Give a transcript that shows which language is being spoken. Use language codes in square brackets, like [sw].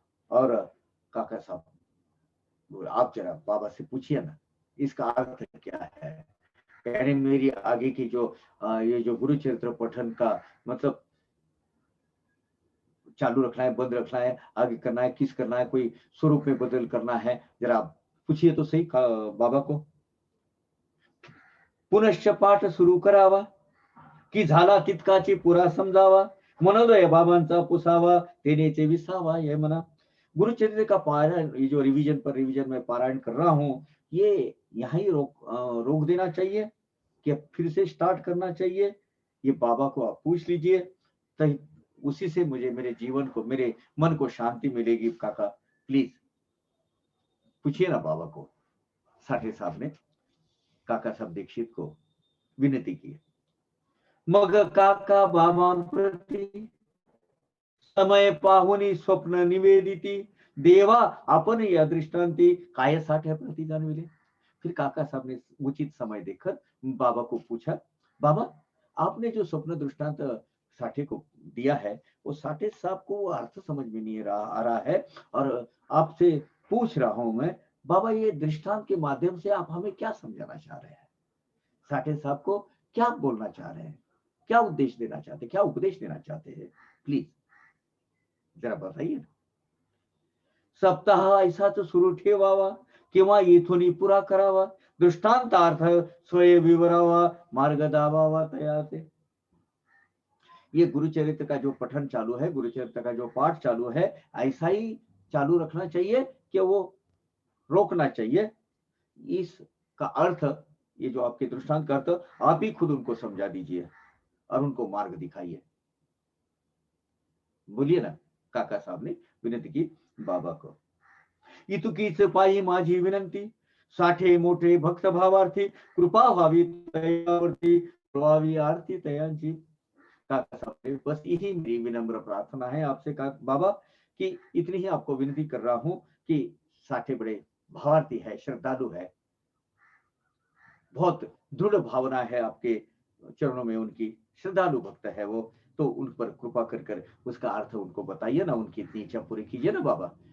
[hi] और काका साहब आप जरा बाबा से पूछिए ना इसका अर्थ क्या है। यानी मेरी आगे की जो ये जो गुरु चरित्र पठन का मतलब चालू रखना है, बंद रखना है, आगे करना है, किस करना है, कोई स्वरूप में बदल करना है, जरा आप पूछिए तो सही बाबा को। [mr] पुनश्च पाठ सुरू करावा की झाला तितकाची पुरा समजावा, मनोदय बाबांचा पुसावा तेनेचे विसावा ये मना। [hi] गुरु चरित्र का पारायण, ये जो रिवीजन में पारायण कर रहा हूं, ये यहाँ ही रोक देना चाहिए कि फिर से स्टार्ट करना चाहिए, ये बाबा को आप पूछ लीजिए, तो उसी से मुझे मेरे जीवन को, मेरे मन को शांति मिलेगी। काका प्लीज पूछिए ना बाबा को। साठे साहब ने काका साहब दीक्षित को विनती की। [mr] मग काका बाबांप्रती समय पाहुनी स्वप्न निवेदिती, देवा आपण या दृष्टांती काय साठ्या प्रति जाणविले। [hi] फिर काका साहब ने उचित समय देखकर बाबा को पूछा, बाबा आपने जो स्वप्न दृष्टांत साठे को दिया है, वो साठे साहब को वो अर्थ समझ में नहीं आ रहा है, और आपसे पूछ रहा हूं मैं, बाबा ये दृष्टांत के माध्यम से आप हमें क्या समझाना चाह रहे हैं, साठे साहब को क्या बोलना चाह रहे हैं, क्या उद्देश्य देना चाहते हैं, क्या उपदेश देना चाहते हैं, प्लीज जरा बताइए। [mr] सप्ताह ऐसाच सुरू ठेवावा किंवा येथून पुरा करावा, दृष्टांतार्थ स्वय विवरावा, मार्ग दाबावा तयाचे। [hi] ये गुरुचरित्र का जो पठन चालू है, गुरुचरित्र का जो पाठ चालू है, ऐसा ही चालू रखना चाहिए कि वो रोकना चाहिए। इसका अर्थ, ये जो आपके दृष्टांत का अर्थ आप ही खुद उनको समझा दीजिए और उनको मार्ग दिखाइए। बोलिए ना। काका साहब ने विनती की बाबा को। [mr] इतुकीच पायी माझी विनंती, साठे मोठे भक्त भावार्थी, कृपा व्हावी तयावरती, व्हावी आरती तयांची। [hi] काका साहब ने बस यही मेरी विनम्र प्रार्थना है आपसे बाबा, कि इतनी ही आपको विनती कर रहा हूं कि साठे बड़े भावार्थी है, श्रद्धालु है, बहुत दृढ़ भावना है आपके चरणों में, उनकी श्रद्धालु भक्त है वो, तो उन पर कृपा कर कर उसका अर्थ उनको बताइए ना, उनकी इतनी इच्छा पूरी कीजिए ना बाबा।